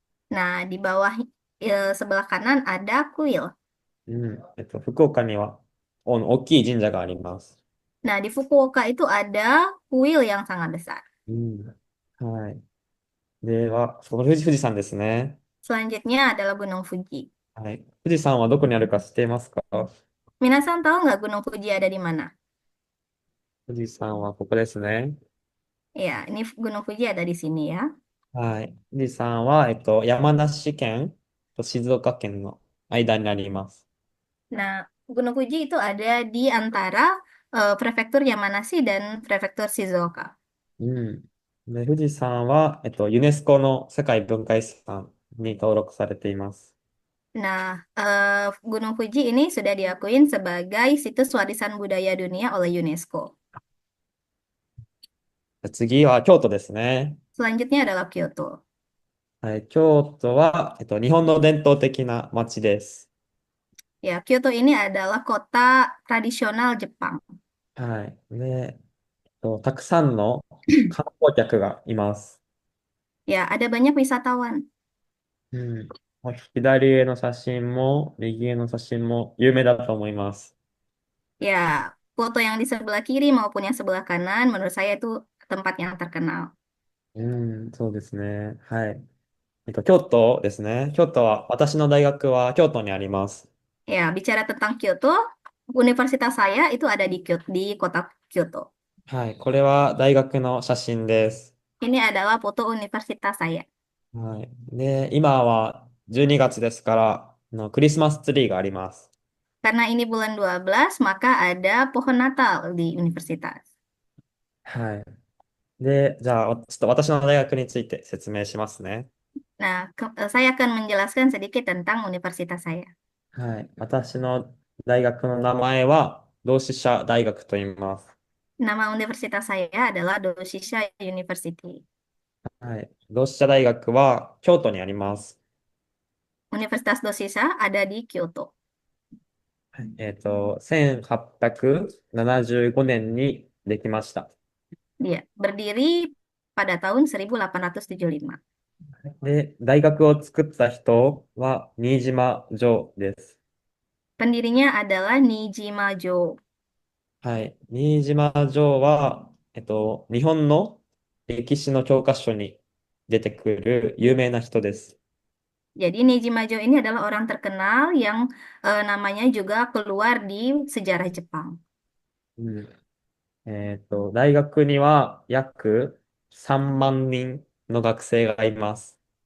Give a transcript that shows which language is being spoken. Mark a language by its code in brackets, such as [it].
[id] Nah, di bawah sebelah kanan ada kuil. [ja] うん。福岡には大きい神社があります。 [id] Nah, di Fukuoka itu ada kuil yang sangat besar. [ja] うん。はい。では、その富士山ですね。 [id] Selanjutnya adalah Gunung Fuji. [ja] はい。富士山はどこにあるか知っていますか？ [id] Minasan tahu nggak Gunung Fuji ada di mana? [ja] 富士山はここですね。 [id] Ya, ini Gunung Fuji ada di sini ya. [ja] はい。富士山は、山梨県と静岡県の間にあります。 [id] Nah, Gunung Fuji itu ada di antara prefektur Yamanashi dan prefektur Shizuoka. [ja] うん。で、富士山は、ユネスコの世界文化遺産に登録されています。 [id] Nah, Gunung Fuji ini sudah diakuin sebagai situs warisan budaya dunia oleh UNESCO. [ja] 次は京都ですね。 [id] Selanjutnya adalah Kyoto. [ja] はい。京都は、日本の伝統的な街です。 [id] Ya, Kyoto ini adalah kota tradisional Jepang. [ja] はい。で、たくさんの観光客がいます。 [id] Ya, ada banyak wisatawan. [ja] うん。左上の写真も、右上の写真も有名だと思います。 [id] Ya, foto yang di sebelah kiri maupun yang sebelah kanan menurut saya itu tempat yang terkenal. [ja] うん、そうですね。はい。京都ですね。京都は、私の大学は京都にあります。 [id] Ya, bicara tentang Kyoto, universitas saya itu ada di Kyoto, di kota Kyoto. [ja] はい。これは大学の写真です。 [id] Ini adalah foto universitas saya. [ja] はい。で、今は12月ですから、クリスマスツリーがあります。 [id] Karena ini bulan 12, maka ada pohon Natal di universitas. [ja] はい。で、じゃあ、ちょっと私の大学について説明しますね。 [id] Nah, saya akan menjelaskan sedikit tentang universitas saya. [ja] はい。私の大学の名前は、同志社大学と言います。 [id] Nama universitas saya adalah Doshisha University. [ja] はい。同志社大学は京都にあります。 [id] Universitas Doshisha ada di Kyoto. [ja] 1875年にできました。 [id] Dia berdiri pada tahun 1875. [ja] で、大学を作った人は新島城です。 [id] Pendirinya adalah Nijima Jo. [ja] はい。新島城は、日本の歴史の教科書に出てくる有名な人です。 [id] Jadi Nijima Jo ini adalah orang terkenal yang namanya juga keluar di sejarah Jepang. [ja] うん。大学には約3万人の学生がいます。